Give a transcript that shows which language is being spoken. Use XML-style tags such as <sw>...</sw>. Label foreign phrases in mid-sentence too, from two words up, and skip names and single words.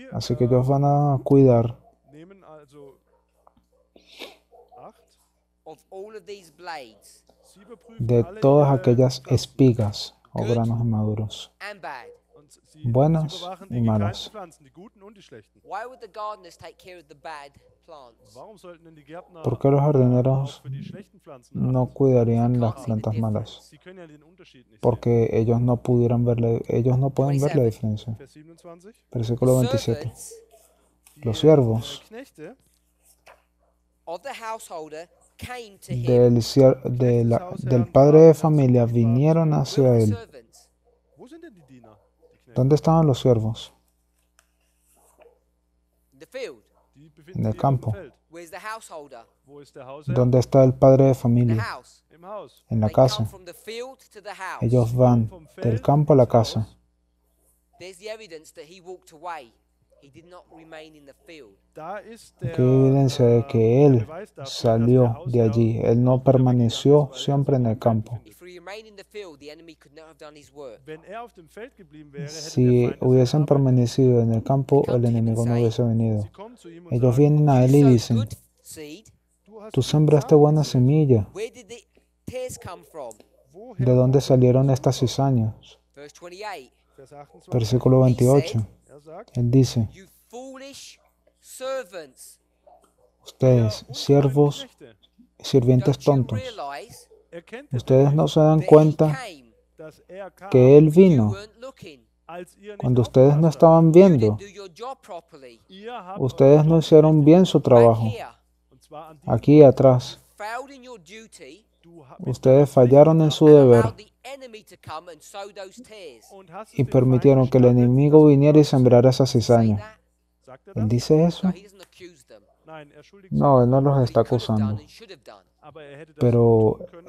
<es>Así que ellos van a cuidar</es> <de>nehmen also Acht.</de> <en>Of all of these blades,</en> <de>Sie überprüfen</de> <es>de</es> <de>alle</de> <es>todas</es> <de>ihre</de> <es>aquellas</es> <de>Pflanzen.</de> <es>espigas o granos maduros,</es> <en>and bad.</en> <de>Und sie</de> <es>buenas</es> <de>überwachen</de> <es>y</es> <de>die</de> <es>malas.</es> <de>gekeimten Pflanzen, die guten und die schlechten.</de> <en>Why would the gardeners take care of the bad plants?</en> <de>Warum sollten denn die Gärtner</de> <es>¿Por qué los jardineros</es> <de>auch für die schlechten Pflanzen</de> <es>no</es> <de>achten?</de> <es>cuidarían las plantas malas?</es> <de>Sie können ja den Unterschied nicht sehen.</de> <es>Porque ellos no pueden ver la diferencia.</es> <de>Vers 27.</de> <es>Versículo 27.</es> <en>Servants</en> <de>Die</de> <es>Los siervos</es> <de>Knechte</de> <en>of the householder came to him.</en> <es>del padre de familia vinieron</es> <en>Where</en> <es>hacia</es> <en>were the</en> <es>él.</es> <en>servants?</en> <de>Wo sind denn die Diener? Die Knechte?</de> <es>¿Dónde estaban los siervos?</es> <en>In the field.</en> <de>Die befinden</de> <es>En el</es> <de>sich</de> <es>campo.</es> <de>auf dem Feld.</de> <en>Where's the householder?</en> <de>Wo ist der Hausherr?</de> <es>¿Dónde está el padre de</es> <en>In the</en> <es>familia?</es> <en>house.</en> <de>Im Haus.</de> <es>En la</es> <en>They come</en> <es>casa.</es> <en>from the field to the house.</en> <es>Ellos van</es> <de>Vom</de> <es>del</es> <de>Feld</de> <es>campo a la</es> <de>ins Haus.</de> <es>casa.</es> <en>There's the evidence that he walked away. He did not remain in the field.</en> <de>Da ist der,</de> <es>Aquí hay evidencia de que</es> <de>der</de> <es>él</es> <de>Beweis dafür,</de> <es>salió</es> <de>dass der</de> <es>de allí.</es> <de>Hausherr</de> <es>Él no</es> <de>nicht mehr weggegangen</de> <es>permaneció</es> <de>ist, weil er</de> <es>siempre en</es> <de>sich</de> <es>el</es> <de>im Feld</de> <es>campo.</es> <de>befindet.</de> <en>If he remained in the field, the enemy could not have done his work.</en> <de>Wenn er auf dem Feld geblieben wäre, hätte</de> <es>Si</es> <de>der Feind das</de> <es>hubiesen</es> <de>Arbeit.</de> <es>permanecido en el campo, el enemigo no hubiese venido.</es> <de>Sie kommen zu ihm und</de> <es>Ellos</es> <de>sagen,</de> <es>vienen a él y</es> <en>You sowed</en> <es>dicen,</es> <en>good seed.</en> <de>du hast</de> <es>tú</es> <de>guten</de> <es>sembraste</es> <de>Samen</de> <es>buena</es> <de>gesät.</de> <es>semilla.</es> <en>Where did the tares come from?</en> <de>Woher</de> <es>¿De dónde</es> <de>kommen</de> <es>salieron</es> <de>diese</de> <es>estas cizañas?</es> <en>Verse 28.</en> <de>Vers 28.</de> <es>Versículo 28.</es> <de>Er sagt,</de> <es>Él dice,</es> <en>You foolish servants.</en> <es>ustedes,</es> <de>ihr</de> <es>siervos,</es> <de>Knechte,</de> <es>sirvientes</es> <en>Don't you</en> <es>tontos,</es> <en>realize</en> <de>erkennt ihr</de> <es>ustedes</es> <de>denn</de> <es>no</es> <de>nicht,</de> <es>se dan</es> <en>that he</en> <es>cuenta</es> <en>came?</en> <de>dass er kam,</de> <es>que Él</es> <en>You</en> <es>vino</es> <en>weren't looking.</en> <de>als ihr nicht</de> <es>cuando ustedes no</es> <de>aufgepasst habt?</de> <es>estaban</es> <en>You</en> <es>viendo.</es> <en>didn't do your job properly.</en> <de>Ihr habt</de> <es>Ustedes</es> <de>euren</de> <es>no</es> <de>Job</de> <es>hicieron</es> <de>nicht</de> <es>bien su</es> <en>Back</en> <es>trabajo.</es> <en>here,</en> <de>Und zwar an diesem</de> <es>Aquí atrás,</es> <en>failed in your duty</en> <de>Du</de> <es>ustedes fallaron en su</es> <en>and</en> <es>deber</es> <en>allowed the enemy to come and sow those tares.</en> <de>und hast es</de> <es>y</es> <de>dem</de> <es>permitieron</es> <de>Feind</de> <es>que el</es> <de>gestattet,</de> <es>enemigo</es> <de>dass du</de> <es>viniera y</es> <de>das</de> <es>sembrara esa</es> <en>Say</en> <es>cizaña.</es> <en>that?</en> <de>Sagt er</de> <es>¿Él</es> <de>das?</de> <es>dice eso?</es> <en>No, he doesn't accuse them.</en> <de>Nein, er schuldigt sie.</de> <es>No, Él no los</es> <en>But he</en> <es>está</es> <en>could have done</en> <es>acusando.</es> <en>and should have done.</en> <de>Aber er hätte das</de> <es>Pero</es> <de>tun können,</de>